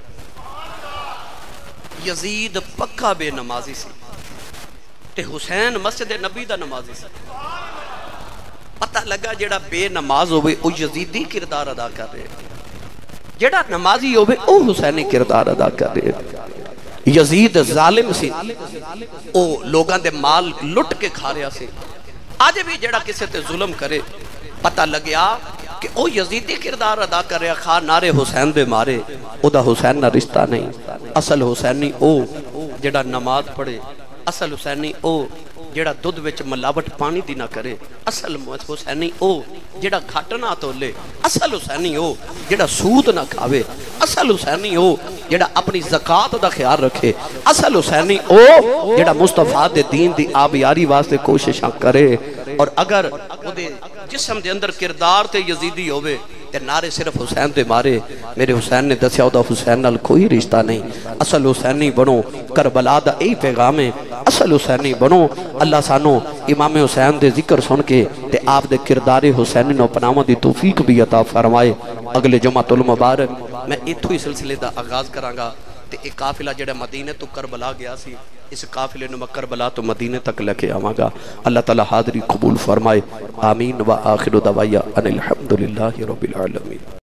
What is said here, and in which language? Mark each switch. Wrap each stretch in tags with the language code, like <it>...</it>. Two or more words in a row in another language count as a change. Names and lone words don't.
<pa>یزید پکا بے نمازی سی تے حسین مسجد نبی دا نمازی سی. پتہ لگا جڑا بے نماز ہوئے او یزیدی کردار ادا کر رہے جڑا نمازی ہوئے او حسینی کردار ادا کر رہے. یزید ظالم سی او لوگاں دے مال لٹ کے کھا رہا سی. آج بھی جڑا کسے تے ظلم کرے پتہ لگیا کہ او یزیدی کردار ادا کر رہا خواہ نارے حسین دے مارے او دا حسین نہ رشتہ نہیں. اصل حسینی او جڑا نماز پڑھے. اصل حسینی او جڑا دودھ وچ ملاوٹ پانی دی نہ کرے. اصل حسینی او جڑا گھٹ نہ تولے. اصل حسینی او جڑا سود نہ کھاوے. اصل حسینی او جڑا اپنی زکاة دا خیال رکھے. اصل حسینی او جڑا مصطفیٰ دے دین دی آبیاری واسطے کوششاں کرے. اور اگر وہ دے جسم دے اندر کردار تے یزیدی ہوئے تے نعرے صرف حسین دے مارے میرے حسین نے دسیا دا حسین نال کوئی رشتہ نہیں اصل حسینی بنو کربلا دا ای پیغام ہے اصل حسینی بنو اللہ سانو امام حسین دے ذکر سن کے تے آپ دے کردار حسینی نو پناہوں دی توفیق بھی عطا فرمائے اگلے جمعۃ المبارک میں اتھو ہی سلسلے دا آغاز کراں گا تے ایک قافلہ جڑا مدینہ تو کربلا گیا سی اس قافلے نو میں کربلا تو مدینہ تک لے کے آواں گا اللہ تعالی حاضری قبول فرمائے آمین</pa> <ar>و آخر دعوایا ان الحمدللہ رب العالمین</ar>